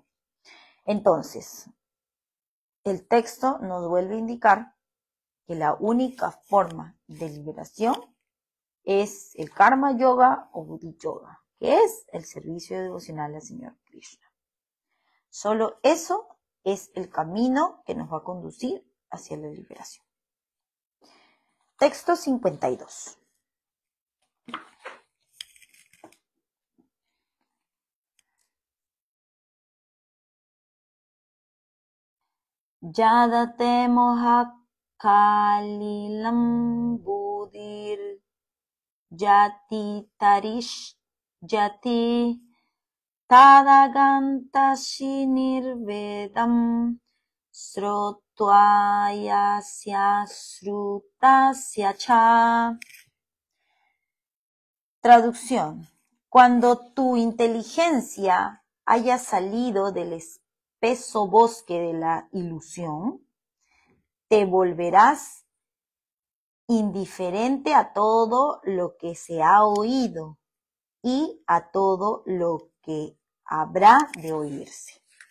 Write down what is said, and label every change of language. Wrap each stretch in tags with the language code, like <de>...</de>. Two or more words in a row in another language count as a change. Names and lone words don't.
<es>Entonces, el texto nos vuelve a indicar que la única forma de liberación es el Karma Yoga o Buddhi Yoga, que es el servicio devocional al Señor Krishna. Solo eso es el camino que nos va a conducir hacia la liberación. Texto 52.</es> <sa>Yadate moha kalilam budir jati tarish jati Tadagantashi nirvedam srotvayasya srutasya cha.</sa> <es>Traducción. Cuando tu inteligencia haya salido del espeso bosque de la ilusión, te volverás indiferente a todo lo que se ha oído y a todo lo que habrá de oírse.</es>